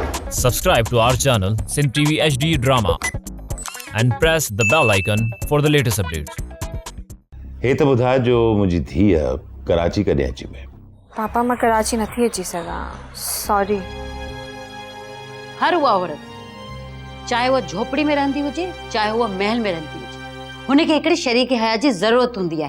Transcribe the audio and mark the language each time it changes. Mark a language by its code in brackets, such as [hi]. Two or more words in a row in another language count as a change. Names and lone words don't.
[en] Subscribe to our channel Sindh TV HD Drama and press the bell icon for the latest updates. [sd] हे त ॿुधाए जो मुंहिंजी धीअ कराची कॾहिं अची में? पापा मां कराची नथी अची सघां, सॉरी। हर उहा औरत चाहे उहा झोपड़ी में रहंदी हुजे चाहे उहा महल में रहंदी हुजे हुनखे हिकिड़े शरीक हयात जी ज़रूरत हूंदी आहे।